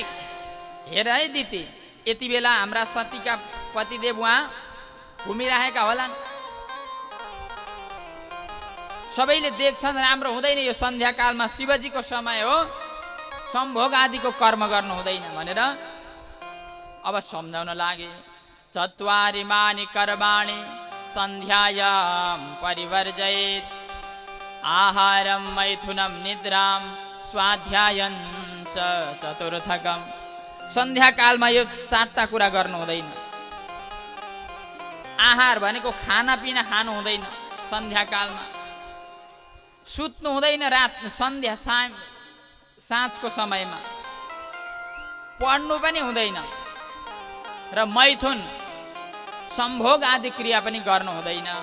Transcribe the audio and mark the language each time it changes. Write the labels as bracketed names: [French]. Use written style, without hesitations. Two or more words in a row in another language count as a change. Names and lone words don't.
[Nepali] हेर है दिती, यति बेला हाम्रा सतीका पतिदेव उहाँ घुमिरहेका होलान्, सबैले देख्छन्, राम्रो हुँदैन यो सन्ध्याकालमा, शिवजीको समय हो, सम्भोग आदिको कर्म गर्नु हुँदैन भनेर अब सम्झाउन लागे। [Sanskrit] चत्वारि मानि कर्माणि सन्ध्यायां परिवर्जयेत्, आहारं मैथुनं निद्रां स्वाध्यायं च चतुर्थकम्। [Nepali] सन्ध्याकालमा यो 7टा कुरा गर्नु हुँदैन। आहार भनेको खानापिना खानु हुँदैन सन्ध्याकालमा, सुत्नु हुँदैन रात सन्ध्या साँझको समयमा, पढ्नु पनि हुँदैन, र मैथुन सम्भोग आदि क्रिया पनि गर्नु हुँदैन।